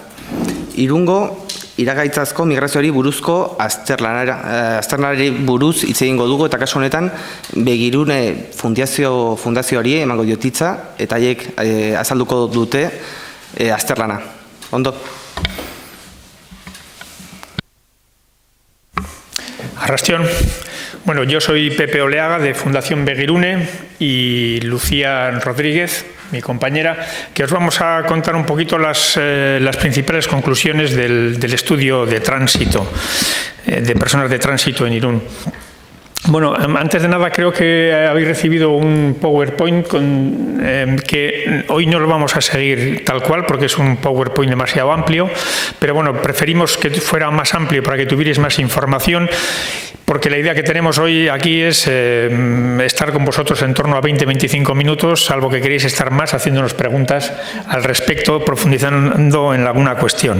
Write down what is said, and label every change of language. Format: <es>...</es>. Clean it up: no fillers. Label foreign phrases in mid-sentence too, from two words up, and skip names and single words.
<eu>Irungo iragaitzazko migrazioari buruzko azterlanari buruz hitz egingo dugu, eta kasu honetan Begirune fundazioari emango diotitza, eta haiek azalduko dute azterlana. Ondo. Arrastion.</eu> <es>Bueno, yo soy Pepe Oleaga de Fundación Begirune y Lucía Rodríguez, mi compañera, que os vamos a contar un poquito las principales conclusiones del estudio de tránsito, de personas de tránsito en Irún. Bueno, antes de nada creo que habéis recibido un PowerPoint que hoy no lo vamos a seguir tal cual porque es un PowerPoint demasiado amplio, pero bueno, preferimos que fuera más amplio para que tuvierais más información, porque la idea que tenemos hoy aquí es estar con vosotros en torno a 20-25 minutos, salvo que queréis estar más haciéndonos preguntas al respecto, profundizando en alguna cuestión.</es>